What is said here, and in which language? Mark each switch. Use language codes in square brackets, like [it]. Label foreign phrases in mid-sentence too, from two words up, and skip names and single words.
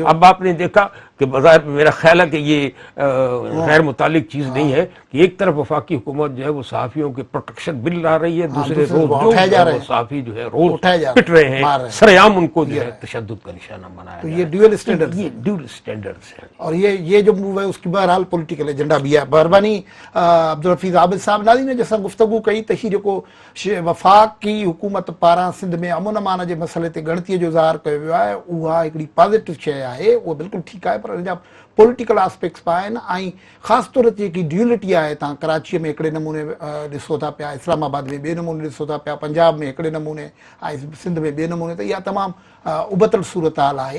[ur] اب آپ نے دیکھا کہ بظاہر میرا خیال ہے کہ یہ غیر متعلق چیز نہیں ہے کہ ایک طرف وفاقی حکومت جو ہے وہ صحافیوں کے [en] protection bill [ur] لا رہی ہے, دوسرے روز جو صحافی جو ہے روز پٹ رہے ہیں, سر عام ان کو جو ہے تشدد کا نشانہ بنایا. تو یہ [en] dual standard, [ur] یہ [en] dual standards [ur] ہیں, اور یہ جو موو ہے اس کی بہرحال [en] political agenda [ur] بھی ہے. مہربانی عبدالحفیظ عابد صاحب. [sd] ناظرین نے جیسا گفتگو کئی تو ہی جو وفاق کی حکومت پارا سندھ میں امن امان کے مسئلے تے گणती جو اظہار کیا वियो आहे उहा हिकिड़ी पॉजिटिव शइ आहे, उहा बिल्कुलु ठीकु आहे, पर हिन जा [en] political aspects [sd] बि आहिनि. ऐं ख़ासि तौर ते जेकी ड्यूलिटी आहे, तव्हां कराचीअ में हिकिड़े नमूने ॾिसो था पिया, इस्लामाबाद में ॿिए नमूने ॾिसो था पिया, पंजाब में हिकिड़े नमूने ऐं सिंध में ॿिए नमूने, त इहा तमामु उबतल सूरत हाल आहे.